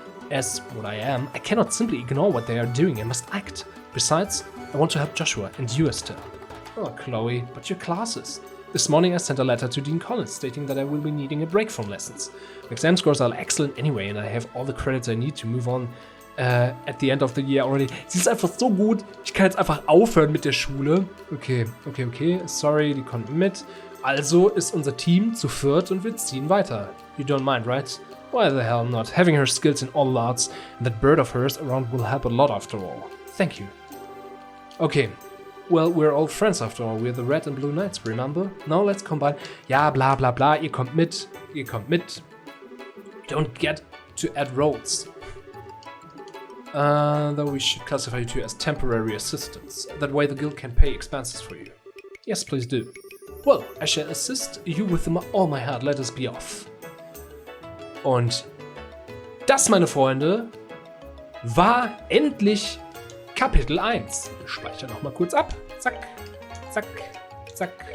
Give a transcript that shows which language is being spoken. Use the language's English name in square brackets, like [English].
[English] As what I am, I cannot simply ignore what they are doing, I must act. Besides, I want to help Joshua and you, Estelle. Oh, Chloe, but your classes. This morning I sent a letter to Dean Collins stating that I will be needing a break from lessons. My exam scores are excellent anyway and I have all the credits I need to move on at the end of the year already. [German] Sie ist einfach so gut, ich kann jetzt einfach aufhören mit der Schule. Okay. Sorry, die kommt mit. Also ist unser Team zu viert und wir ziehen weiter. [English] You don't mind, right? Why the hell not? Having her skills in all arts and that bird of hers around will help a lot after all. Thank you. Okay. Well, we're all friends after all. We're the Red and Blue Knights, remember? Now let's combine. [German] Ja, bla bla bla, ihr kommt mit. [English] Don't get to add roles. Though we should classify you two as temporary assistants. That way the guild can pay expenses for you. Yes, please do. Well, I shall assist you with all my heart. Let us be off. [German] Und das, meine Freunde, war endlich Kapitel 1. Ich speichere nochmal kurz ab. Zack, zack, zack.